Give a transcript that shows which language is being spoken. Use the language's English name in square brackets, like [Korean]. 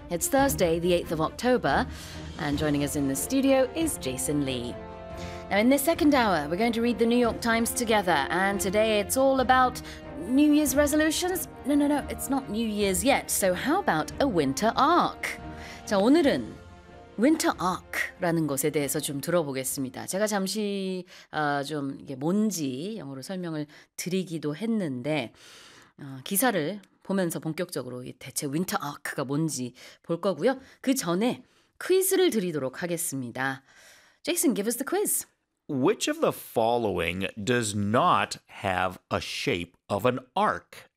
[English] It's Thursday, the 8th of October, and joining us in the studio is Jason Lee. Now, in this second hour, we're going to read the New York Times together, and today it's all about New Year's resolutions. No, it's not New Year's yet, so how about a winter arc? [Korean] 자, 오늘은 Winter Arc라는 것에 대해서 좀 들어보겠습니다. 제가 잠시 좀 이게 뭔지 영어로 설명을 드리기도 했는데 기사를 보면서 본격적으로 대체 Winter Arc가 뭔지 볼 거고요. 그 전에 퀴즈를 드리도록 하겠습니다. [English] Jason, give us the quiz. Which of the following does not have a shape of an arc?